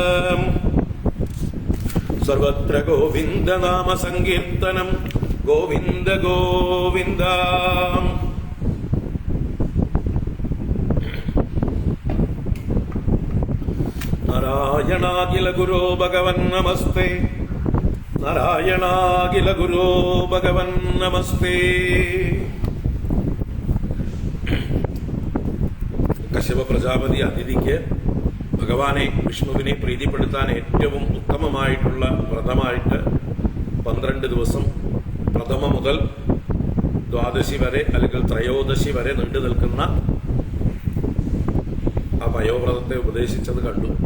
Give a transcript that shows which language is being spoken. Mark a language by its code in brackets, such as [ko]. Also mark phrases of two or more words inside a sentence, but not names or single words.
[sa] सर्वत्र गोविन्द नाम संकीर्तनं गोविन्द गोविन्द। नारायणाखिल गुरो भगवन् नमस्ते, नारायणाखिल गुरो भगवन् नमस्ते। [ml] കശ്യപ പ്രജാപതി അതിഥിക്ക് ഭഗവാനെ വിഷ്ണുവിനെ പ്രീതിപ്പെടുത്താൻ ഏറ്റവും ഉത്തമമായിട്ടുള്ള വ്രതമായിട്ട് 12 ദിവസം പ്രഥമ മുതൽ ദ്വാദശി വരെ അല്ലെങ്കിൽ ത്രയോദശി വരെ നീണ്ടു നിൽക്കുന്ന ആ പയോവ്രതത്തെ ഉപദേശിച്ചത് കണ്ടു.